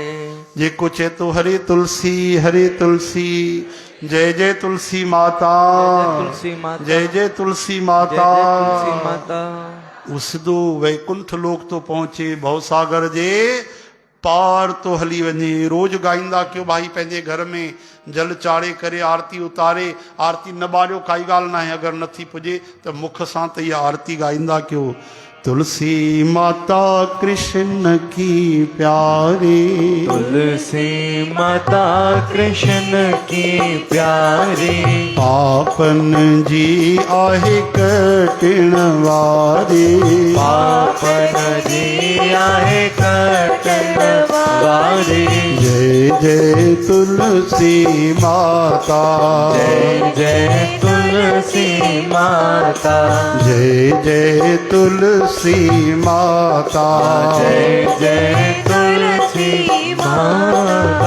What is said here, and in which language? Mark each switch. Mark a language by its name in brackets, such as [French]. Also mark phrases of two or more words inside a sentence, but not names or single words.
[Sindhi] जेको चए तो हरे तुलसी हरे तुलसी, जय जय तुलसी माता, तुलसी माता, जय जय तुलसी माता। तुलसी माता। वो सिधो वैकुंठ लोक तो पहुचे, भवसागर जे पार तो हली वञे। रोज गाईंदा कयो भाई, पंहिंजे घर में जल चाढ़े करे आरती उतारे, आरती न ॿारियो काई ॻाल्हि न आहे, अगरि नथी पुॼे त मुख सां त इहा आरती गाईंदा कयो। [Hindi] तुलसी माता कृष्ण की प्यारी, तुलसी माता कृष्ण की प्यारी, [Sindhi] पापन जी आहे कटिण वारी, पापन जी आहे कटन वारी। जय जय तुलसी माता, जय जय तुलसी माता, जय जय तुलसी माता, जय जय तुलसी माता।